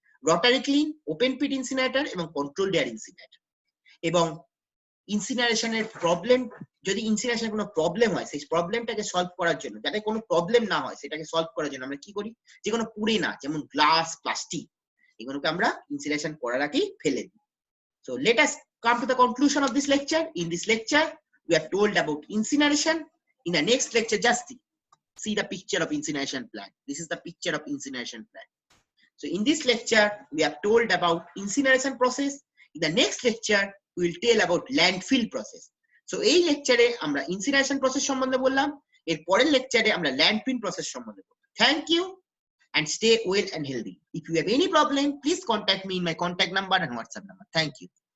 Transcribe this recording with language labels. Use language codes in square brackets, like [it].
[bn] Rotary clean, open পিট ইনসিনারেটর এবং controlled air ইনসিনারেটর। এবং ইনসিনারেশনের problem, যদি ইনসিনারেশনের কোনো প্রবলেম হয় সেই প্রবলেমটাকে সলভ করার জন্য, যাতে কোনো প্রবলেম না হয় সেটাকে সলভ করার জন্য আমরা কি করি? যে কোনো পুড়ে না, যেমন গ্লাস, প্লাস্টিক, এগুলোকে আমরা ইনসিনারেশন করার আগেই ফেলে দিই। [en] So let us come to the conclusion of this lecture. In this lecture, we are told about incineration. In the next lecture, just see the picture of incineration plant. This is the picture of incineration plant. So in this lecture, we are told about incineration process. In the next lecture, we will tell about landfill process. [bn] So এই lecture আমরা incineration process সম্বন্ধে বললাম, এর পরের lecture আমরা landfill process সম্বন্ধে বললাম। [en] Thank you and stay well and healthy. If you have any problem, please contact me in my contact number and WhatsApp number. Thank you.